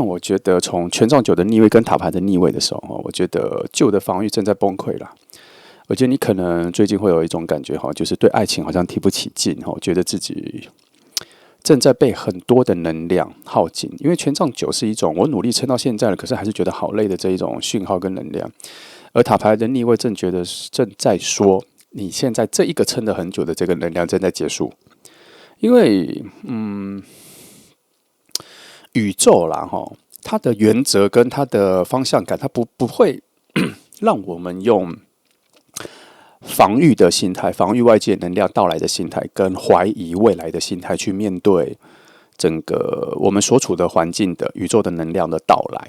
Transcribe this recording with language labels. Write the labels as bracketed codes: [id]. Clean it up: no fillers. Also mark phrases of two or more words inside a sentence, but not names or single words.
[zh] 我覺得從權杖9的逆位跟塔牌的逆位的時候，我覺得舊的防禦正在崩潰了。我覺得你可能最近會有一種感覺，就是對愛情好像提不起勁，覺得自己正在被很多的能量耗盡。因為權杖9是一種我努力撐到現在了，可是還是覺得好累的這一種訊號跟能量。而塔牌的逆位正在說，你現在這一個撐了很久的這個能量正在結束。因為宇宙啦它的原則跟它的方向感，它不會讓我們用防禦的心態、防禦外界能量到來的心態，跟懷疑未來的心態去面對整個我們所處的環境的宇宙的能量的到來。